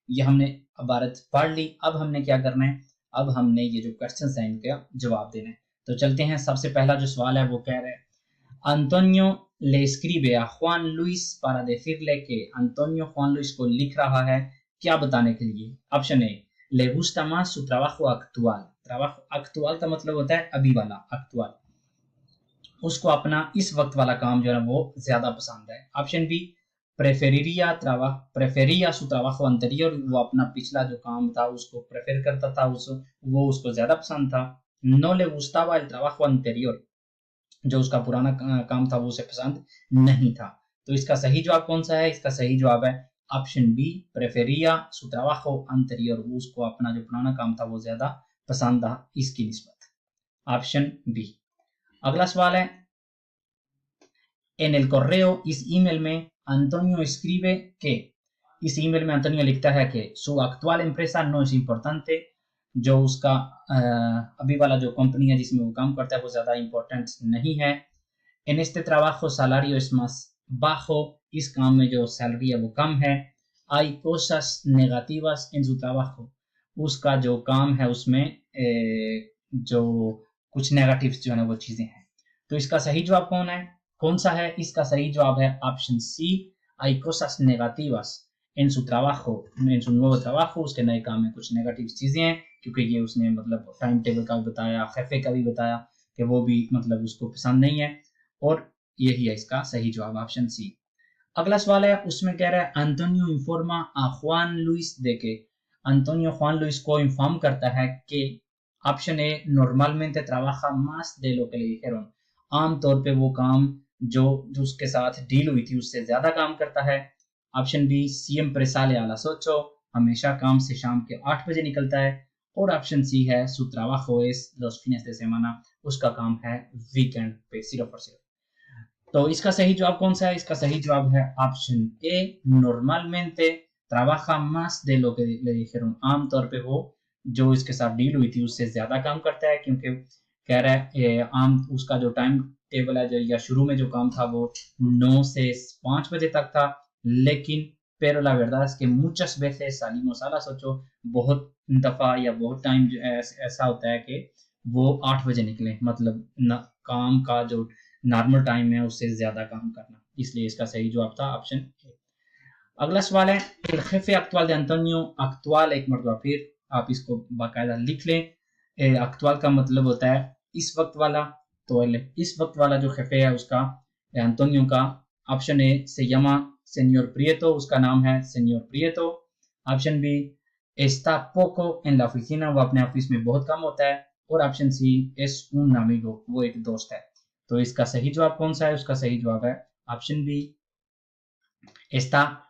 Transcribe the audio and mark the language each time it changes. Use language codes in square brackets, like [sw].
[hi] ये हमने इबारत पढ़ ली। अब हमने क्या करना है, अब हमने ये जो क्वेश्चन है इनका जवाब देना है। तो चलते हैं, सबसे पहला जो सवाल है वो कह रहा है [es] Antonio le escribe a Juan Luis para decirle que। [hi] Antonio Juan Luis को लिख रहा है क्या बताने के लिए। [es] ऑप्शन ए, le gusta más su trabajo actual। [hi] trabajo actual का मतलब होता है अभी वाला, actual। उसको अपना इस वक्त वाला काम जो है वो ज्यादा पसंद है। [es] ऑप्शन बी, prefería su trabajo anterior। [hi] वो अपना पिछला जो काम था उसको प्रेफर करता था, वो उसको ज्यादा पसंद था। [es] No le gustaba el trabajo anterior। [hi] जो उसका पुराना काम था वो उसे पसंद नहीं था। तो इसका सही जवाब कौन सा है? इसका सही जवाब है option B, [es] prefería su trabajo anterior। [hi] उसको अपना जो पुराना काम था वो ज्यादा पसंद था इसकी निस्बत। [en] Option B. [hi] अगला सवाल है [es] En el correo, [hi] इस ईमेल में [es] Antonio escribe que। [hi] इस ईमेल में अंतोनियो लिखता है कि [es] su actual empresa no es importante। [hi] जो उसका अभी वाला जो कंपनी है जिसमें वो काम करता है वो ज्यादा इंपॉर्टेंट नहीं है। [es] En este trabajo salario es más bajo। [hi] इस काम में जो सैलरी है वो कम है। [es] Hay cosas negativas en su trabajo। [hi] उसका जो काम है उसमें जो कुछ नेगेटिव्स जो है ना वो चीजें हैं। तो इसका सही जवाब कौन सा है? इसका सही जवाब है option C, [es] hay cosas negativas en su trabajo, en su nuevo trabajo। [hi] उसके नए काम में कुछ नेगेटिव चीजें हैं, क्योंकि ये उसने मतलब टाइम टेबल का भी बताया, खैफे का भी बताया कि वो भी मतलब उसको पसंद नहीं है। और यही है इसका सही जवाब, ऑप्शन सी। अगला सवाल है, उसमें कह रहा है [es] Antonio informa a Juan Luis de que। [hi] Antonio Juan Luis को इन्फॉर्म करता है कि option A, [es] normalmente trabaja más de lo que le dijeron। [hi] आमतौर पे वो काम जो उसके साथ डील हुई थी उससे ज्यादा काम करता है। [es] ऑप्शन बी, siempre sale a las 8। [hi] हमेशा काम से शाम के 8 बजे निकलता है। और ऑप्शन सी है [es] su trabajo es los fines de semana। [hi] उसका काम है वीकेंड पे सिर्फ और सिर्फ। तो इसका सही जवाब कौन सा है? इसका सही जवाब है option A, [es] normalmente trabaja más de lo que le dijeron। [hi] आमतौर पे वो जो इसके साथ डील हुई थी उससे ज्यादा काम करता है, क्योंकि कह रहा है आम उसका जो टाइम टेबल है जो या शुरू में जो काम था वो 9 से 5 बजे तक था। [es] लेकिन pero la verdad es que muchas veces salimos a las 8। [hi] बहुत दफा या बहुत टाइम ऐसा होता है कि वो 8 बजे निकले, मतलब काम का जो नॉर्मल टाइम है उससे ज्यादा काम करना। इसलिए इसका सही जवाब था ऑप्शन ए। अगला सवाल है [es] el jefe actual de Antonio। [hi] actual एक मरतबा फिर आप इसको बाकायदा लिख लें। actual का मतलब होता है इस वक्त वाला। तो इस वक्त वाला जो jefe है उसका एंटोनियो का, ऑप्शन ए, [es] से llama señor Prieto। [hi] उसका नाम है señor Prieto। [es] ऑप्शन बी, está poco en la oficina। [hi] वो अपने ऑफिस में बहुत कम होता है। और option C, [es] es un amigo। [hi] वो एक दोस्त है। तो इसका सही जवाब कौन सा है? उसका सही जवाब है ऑप्शन बी, está